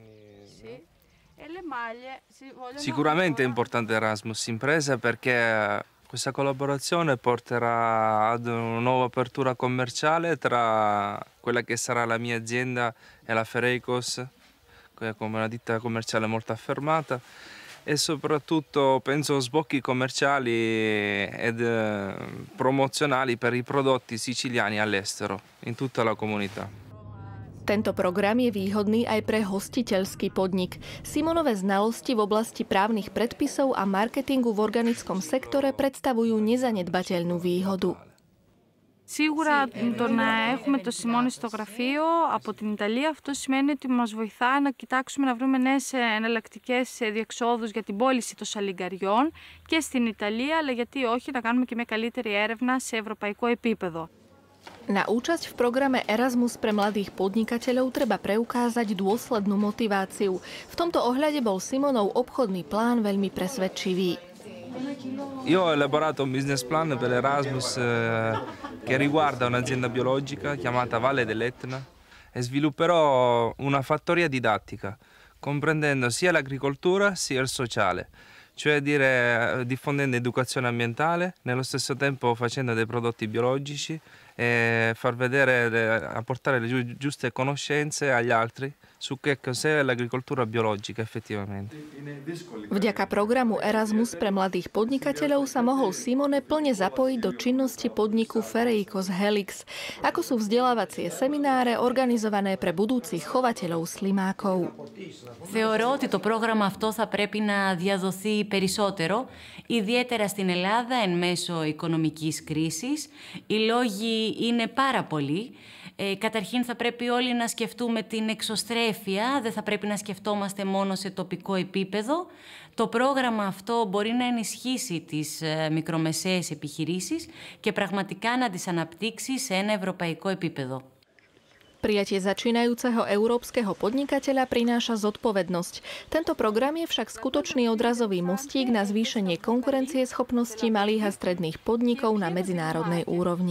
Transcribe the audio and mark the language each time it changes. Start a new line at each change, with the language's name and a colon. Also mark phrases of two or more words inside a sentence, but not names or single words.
Italian: Sicuramente è importante Erasmus Impresa perché questa collaborazione porterà ad una nuova apertura commerciale tra quella che sarà la mia azienda e la Ferejkos, come una ditta commerciale molto affermata. E soprattutto penso sbocchi commerciali ed promozionali per i prodotti siciliani all'estero, in tutta la comunità.
Slovak: Tento program je výhodný aj pre hostiteľský podnik. Simonové znalosti v oblasti právnych predpisov a marketingu v organickom sektore predstavujú nezanedbateľnú výhodu.
Greek: Σίγουρα το να έχουμε το Σιμώνε στο γραφείο από την Ιταλία, αυτό σημαίνει ότι μας βοηθά να κοιτάξουμε να βρούμε νέες εναλλακτικές διεξόδους για την πώληση των σαλιγκαριών και στην Ιταλία, αλλά γιατί όχι να κάνουμε και μια καλύτερη έρευνα σε ευρωπαϊκό επίπεδο.
Slovak: Na účasť v programe Erasmus pre mladých podnikateľov treba preukázať dôslednú motiváciu. V tomto ohľade bol Simonov obchodný plán veľmi presvedčivý.
Italian: Io ho elaborato un
English: business plan
Italian: per l'Erasmus che riguarda un'azienda biologica chiamata Valle dell'Etna e svilupperò una fattoria didattica comprendendo sia l'agricoltura sia il sociale, cioè diffondendo educazione ambientale, nello stesso tempo facendo dei prodotti biologici e far vedere, apportare le giuste conoscenze agli altri su che cos'è l'agricoltura biologica effettivamente.
Slovak: Vďaka programu Erasmus pre mladých podnikateľov sa mohol Simone plne zapojiť do činnosti podniku Fereikos Helix, ako sú vzdelávacie semináre organizované pre budúcich chovateľov slimákov.
Greek: Θεωρώ ότι το πρόγραμμα αυτό θα πρέπει να διαδοθεί περισσότερο, ιδιαίτερα στην Ελλάδα εν μέσω οικονομικής κρίσης. Οι λόγοι είναι πάρα πολλοί. Καταρχήν θα πρέπει όλοι να σκεφτούμε την εξωστρέφεια, δεν θα πρέπει να σκεφτόμαστε μόνο σε τοπικό επίπεδο. Το πρόγραμμα αυτό μπορεί να ενισχύσει τις μικρομεσαίες επιχειρήσεις και πραγματικά να τις αναπτύξει σε ένα ευρωπαϊκό επίπεδο.
Slovak: Prijatie začínajúceho európskeho podnikateľa prináša zodpovednosť. Tento program je však skutočný odrazový mostík na zvýšenie konkurencieschopnosti malých a stredných podnikov na medzinárodnej úrovni.